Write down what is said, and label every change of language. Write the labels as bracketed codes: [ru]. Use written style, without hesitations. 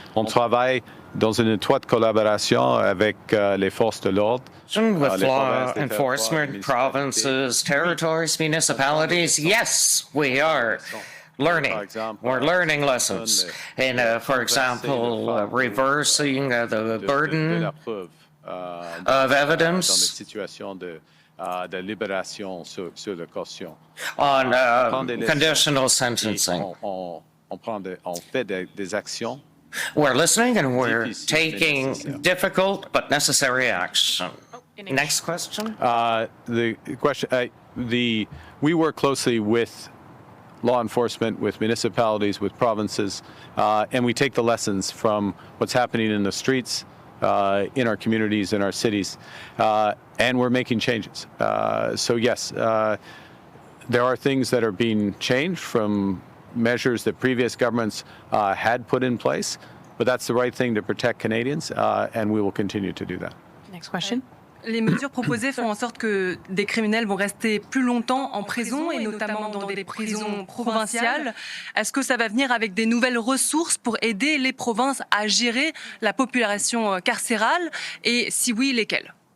[fr] On travaille dans une étroite collaboration avec les forces de l'ordre. [en] With law enforcement, provinces, territories, municipalities, yes, we are learning. We're learning lessons. And, for example, reversing the burden of evidence [fr] de libération sur la caution. [en] On conditional sentencing. [fr] On fait des actions. [en] We're listening and we're taking difficult but necessary action. Next question. The question. We work closely with law enforcement, with municipalities, with provinces, and we take the lessons from what's happening in the streets, in our communities, in our cities, and we're making changes. So yes, there are things that are being changed from measures that previous governments had put in place, but that's the right thing to protect Canadians, and we will continue to do that. Next question. [fr] Les mesures proposées font en sorte que des criminels vont rester plus longtemps en prison et notamment dans des prisons provinciales. Est-ce que ça va venir avec des nouvelles ressources pour aider les provinces à gérer la population carcérale et si oui, lesquelles?